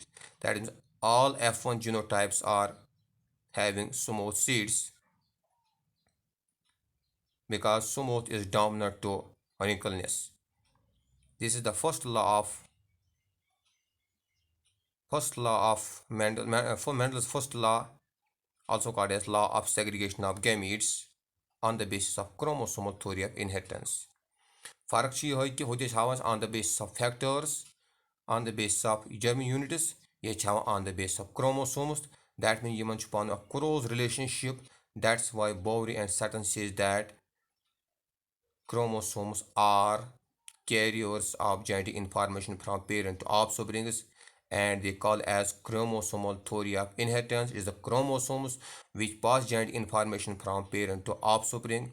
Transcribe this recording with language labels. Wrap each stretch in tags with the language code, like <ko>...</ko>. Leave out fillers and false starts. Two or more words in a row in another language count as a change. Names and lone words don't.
<en>That is, all F1 genotypes are having smooth seeds because smooth is dominant to wrinkleness. This is the first law of Mendel's first law, also called as law of segregation of gametes on the basis of chromosomal theory of inheritance.</en> <ks>فرق چھِ یِہوے کہِ ہُتہِ چھِ ہاوان</ks> <en>on the basis of factors, on the basis of germ units,</en> <ks>ییٚتہِ چھِ ہاوان</ks> <en>on the basis of chromosomes. That means</en> <ks>یِمن چھُ پانہٕ اکھ</ks> <en>close relationship. That's why Bowry and Sutton says that chromosomes are carriers of genetic information from parent to offsprings, and they call as chromosomal theory of inheritance is the chromosomes which pass genetic information from parent to offspring.</en>